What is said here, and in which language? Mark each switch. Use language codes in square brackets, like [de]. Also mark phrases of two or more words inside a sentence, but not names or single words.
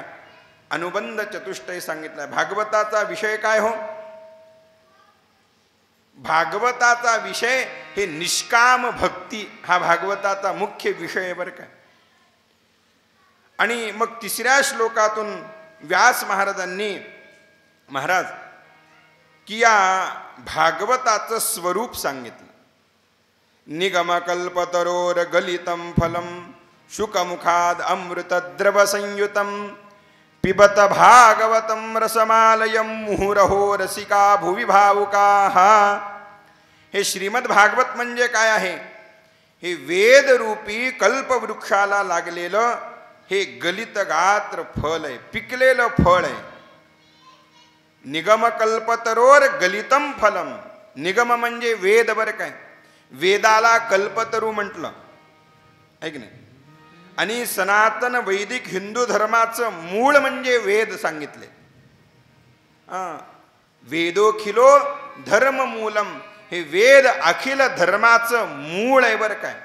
[mr] अनुबंध चतुष्टय सांगितला. भागवताचा विषय काय हो, भागवताचा विषय हे निष्काम भक्ती हा भागवताचा मुख्य विषय बरं काय. आणि मग तिसऱ्या श्लोकातून व्यास महाराजांनी महाराज की या भागवताचं स्वरूप सांगितलं. [sa] निगमकल्पतरोर गलितं फलं शुकमुखाद अमृतद्रव संयुतं पिबत भागवतं रसमालयं मुहुरहो रसिका भुवि भावुकाः. [mr] हे श्रीमद भागवत म्हणजे काय आहे, हे वेदरूपी कल्पवृक्षाला लागलेलं हे गलित गात्र फल आहे, पिकलेलं फळ आहे. [sa] निगमकल्पतरोर गलितं फलम. [mr] निगम म्हणजे वेद बरं काय. वेदाला कल्पतरू म्हटलं आहे की नाही. आणि सनातन वैदिक हिंदू धर्माचं मूळ म्हणजे वेद सांगितले. [sa] वेदोखिलो धर्म मूलम. [mr] हे वेद अखिल धर्माचं मूळ आहे बरं काय.